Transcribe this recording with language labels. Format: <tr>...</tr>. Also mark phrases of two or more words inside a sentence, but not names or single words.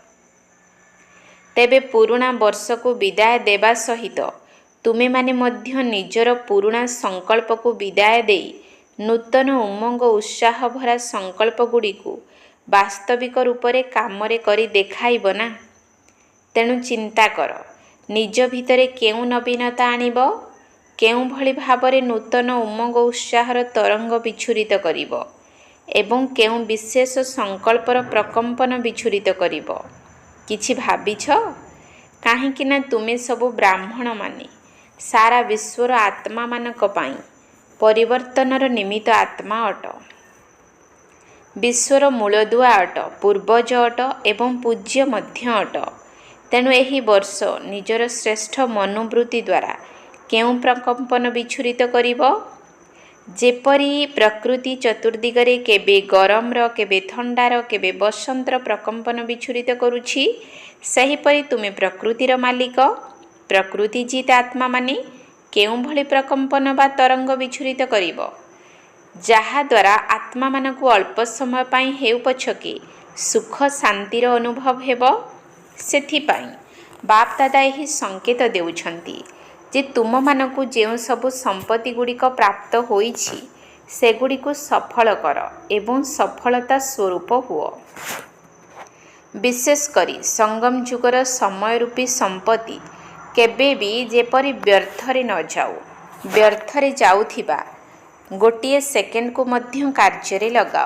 <or>ତେବେ ପୁରୁଣା ବର୍ଷକୁ ବିଦାୟ ଦେବା ସହିତ ତୁମେମାନେ ମଧ୍ୟ ନିଜର ପୁରୁଣା ସଂକଳ୍ପକୁ ବିଦାୟ ଦେଇ ନୂତନ ଉମଙ୍ଗ ଉତ୍ସାହ ଭରା ସଂକଳ୍ପଗୁଡ଼ିକୁ ବାସ୍ତବିକ ରୂପରେ କାମରେ କରି ଦେଖାଇବ ନା। ତେଣୁ ଚିନ୍ତା କର, ନିଜ ଭିତରେ କେଉଁ ନବୀନତା ଆଣିବ, କେଉଁ ଭଳି ଭାବରେ ନୂତନ ଉମଙ୍ଗ ଉତ୍ସାହର ତରଙ୍ଗ ବିଚ୍ଛୁରିତ କରିବ ଏବଂ କେଉଁ ବିଶେଷ ସଂକଳ୍ପର ପ୍ରକମ୍ପନ ବିଚ୍ଛୁରିତ କରିବ, କିଛି ଭାବିଛ? କାହିଁକି ନା ତୁମେ ସବୁ ବ୍ରାହ୍ମଣମାନେ ସାରା ବିଶ୍ୱର ଆତ୍ମାମାନଙ୍କ ପାଇଁ ପରିବର୍ତ୍ତନର ନିମିତ୍ତ ଆତ୍ମା ଅଟ। ବିଶ୍ୱର ମୂଳଦୁଆ ଅଟ, ପୂର୍ବଜ ଅଟ ଏବଂ ପୂଜ୍ୟ ମଧ୍ୟ ଅଟ। ତେଣୁ ଏହି ବର୍ଷ ନିଜର ଶ୍ରେଷ୍ଠ ମନୋବୃତ୍ତି ଦ୍ୱାରା କେଉଁ ପ୍ରକମ୍ପନ ବିଚ୍ଛୁରିତ କରିବ? ଯେପରି ପ୍ରକୃତି ଚତୁର୍ଦ୍ଦିଗରେ କେବେ ଗରମର, କେବେ ଥଣ୍ଡାର, କେବେ ବସନ୍ତର ପ୍ରକମ୍ପନ ବିଚ୍ଛୁରିତ କରୁଛି, ସେହିପରି ତୁମେ ପ୍ରକୃତିର ମାଲିକ, ପ୍ରକୃତିଜିତ ଆତ୍ମାମାନେ କେଉଁ ଭଳି ପ୍ରକମ୍ପନ ବା ତରଙ୍ଗ ବିଚ୍ଛୁରିତ କରିବ, ଯାହା ଦ୍ୱାରା ଆତ୍ମାମାନଙ୍କୁ ଅଳ୍ପ ସମୟ ପାଇଁ ହେଉ ପଛକେ ସୁଖ ଶାନ୍ତିର ଅନୁଭବ ହେବ। ସେଥିପାଇଁ ବାପଦାଦା ଏହି ସଙ୍କେତ ଦେଉଛନ୍ତି ଯେ ତୁମମାନଙ୍କୁ ଯେଉଁ ସବୁ ସମ୍ପତ୍ତିଗୁଡ଼ିକ ପ୍ରାପ୍ତ ହୋଇଛି, ସେଗୁଡ଼ିକୁ ସଫଳ କର ଏବଂ ସଫଳତା ସ୍ୱରୂପ ହୁଅ। ବିଶେଷ କରି ସଙ୍ଗମ ଯୁଗର ସମୟ ରୂପୀ ସମ୍ପତ୍ତି କେବେ ବି ଯେପରି ବ୍ୟର୍ଥରେ ନ ଯାଉ। ବ୍ୟର୍ଥରେ ଯାଉଥିବା ଗୋଟିଏ ସେକେଣ୍ଡକୁ ମଧ୍ୟ କାର୍ଯ୍ୟରେ ଲଗାଅ।</or>